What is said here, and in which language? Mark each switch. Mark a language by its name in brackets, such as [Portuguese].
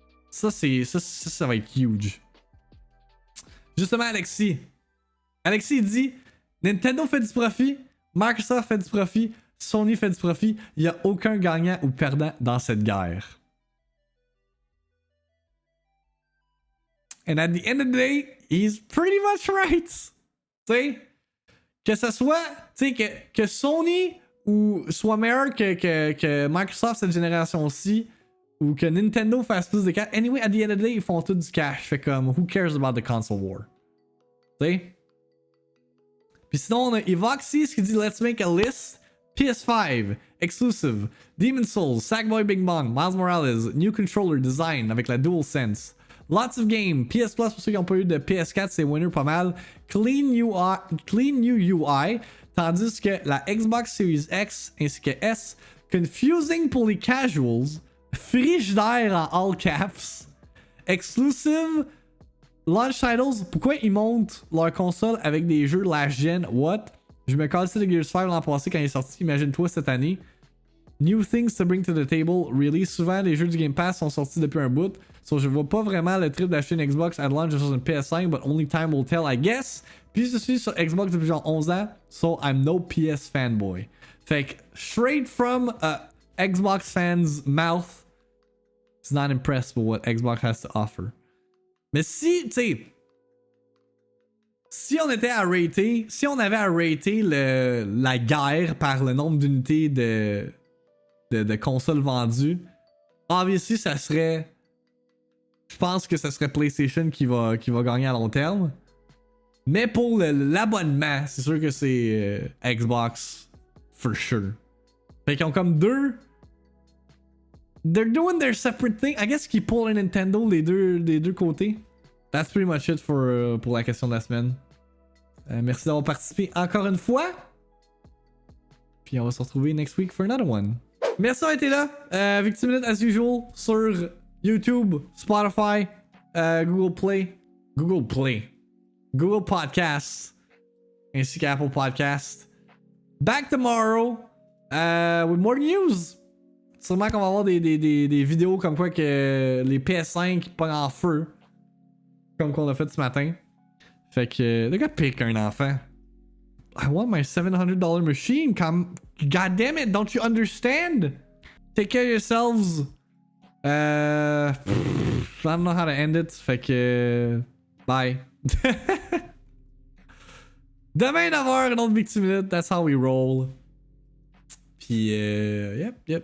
[French] Ça va être huge. Justement, Alexis dit Nintendo fait du profit, Microsoft fait du profit, Sony fait du profit. Il n'y a aucun gagnant ou perdant dans cette guerre. [English] And at the end of the day, he's pretty much right. [French] Tu sais, que ce soit, tu sais, que Sony ou soit meilleur que Microsoft cette génération-ci, ou que Nintendo fasse plus de cash. [English] Anyway, at the end of the day, [French] ils font tout du cash. Fait comme, [English] who cares about the console war? [French] Tu sais? Puis sinon, on a Evoxys qui dit [English] Let's make a list. PS5, exclusive. Demon's Souls, Sackboy Bing Bong, Miles Morales, new controller design [French] avec la [English] DualSense. Lots of games. [French] PS Plus pour ceux qui n'ont pas eu de PS4, c'est winner pas mal. [English] Clean new UI. [French] Tandis que la Xbox Series X ainsi que S, confusing pour les casuals. [English] Frigidaire en all caps. Exclusive. Launch titles. [French] Pourquoi ils montent leur console avec des jeux last gen? [English] What? [French] Je me cassais de Gears 5 l'an passé quand il est sorti. Imagine-toi cette année. [English] New things to bring to the table. [French] Really, souvent les jeux du Game Pass sont sortis depuis un bout. So je vois pas vraiment le trip d'acheter une Xbox at launch versus une PS5, [English] but only time will tell, I guess. [French] Puis je suis sur Xbox depuis genre 11 ans, [English] so I'm no PS fanboy. [French] Fait que [English] straight from a Xbox fan's mouth, he's not impressed with what Xbox has to offer. [French] Mais si, tu sais, si on était à rater, si on avait à rater la guerre par le nombre d'unités de consoles vendues, obviously ça serait, je pense que ça serait PlayStation qui va gagner à long terme. Mais pour l'abonnement, c'est sûr que c'est Xbox for sure. Fait qu'ils ont comme deux. [English] They're doing their separate thing. [French] I guess qu'ils pull Nintendo des deux côtés. [English] That's pretty much it [French] pour la question de la semaine. Merci d'avoir participé encore une fois. Puis on va se retrouver [English] next week for another one. [French] Merci d'avoir été là. VIICTIIMINUTE as usual sur YouTube, Spotify, Google Play, Google Podcasts, ainsi qu'Apple Podcasts. [English] Back tomorrow with more news. [French] Sûrement qu'on va avoir des vidéos comme quoi que les PS5 pognent en feu. Comme qu'on a fait ce matin. Fait que, le gars pique qu'un enfant. [English] I want my $700 machine. God damn it, don't you understand? Take care of yourselves. I don't know how to end it. [French] Fait que, bye. Demain 9h, un autre VIICTIIMINUTE. [English] That's how we roll. [French] Puis, yep.